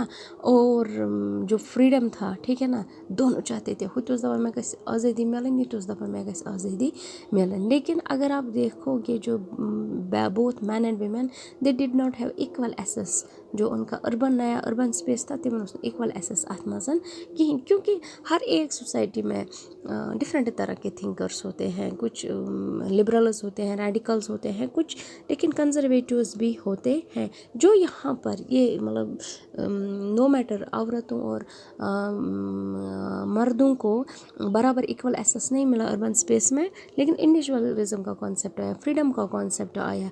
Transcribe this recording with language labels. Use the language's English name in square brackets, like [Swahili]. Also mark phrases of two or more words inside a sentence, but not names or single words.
[Hindi] और जो फ्रीडम था, ठीक है ना, दोनों चाहते थे [Kashmiri] हुत उस दफ़ा में गस आज़ादी मिलन, [Hindi] ये [Kashmiri] उस दफ़ा में गस आज़ादी मिलन। [Hindi] लेकिन अगर आप देखोगे जो [English] both men and women they did not have equal access. [Hindi] जो उनका अर्बन नया [English] urban space [Hindi] था [Kashmiri] तिमन इक्वल एसेस अत मजन कहें, [Hindi] क्योंकि हर एक सोसाइटी में डिफरेंट तरह के थिंकर्स होते हैं। कुछ लिबरल्स होते हैं, रेडिकल्स होते हैं कुछ, लेकिन कंजर्वेटिव्स भी होते हैं। जो यहाँ पर ये मतलब नो मैटर औरतों और मर्दों को बराबर [English] equal access [Hindi] नहीं मिला [English] urban space [Hindi] में, लेकिन इंडिविजुअलिज्म का कॉन्सेप्ट आया, फ्रीडम का कॉन्सेप्ट आया।